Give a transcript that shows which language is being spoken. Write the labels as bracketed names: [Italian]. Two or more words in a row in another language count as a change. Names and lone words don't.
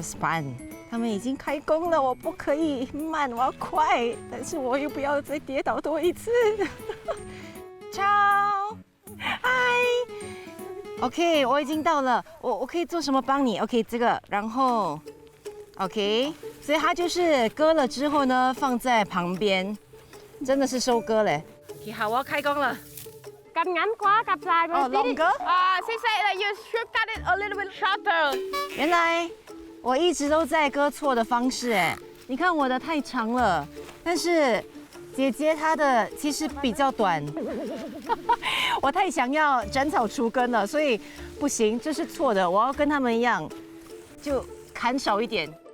[Chinese] Span， 他们已经开工了，我不可以慢，我要快，但是我又不要再跌倒多一次。Ciao， 嗨 ，OK， 我已经到了，我可以做什么帮你 ？OK， 这个，然后 OK， 所以它就是割了之后呢，放在旁边，真的是收割嘞。OK， 好，我要开工了。 [Vietnamese] Cành ngắn quá, cặp dài rồi. [English] longer. She said that you should cut it a little bit shorter. [Chinese] 原来我一直都在割错的方式哎，你看我的太长了，但是姐姐她的其实比较短，我太想要斩草除根了，所以不行，这是错的，我要跟他们一样，就砍少一点。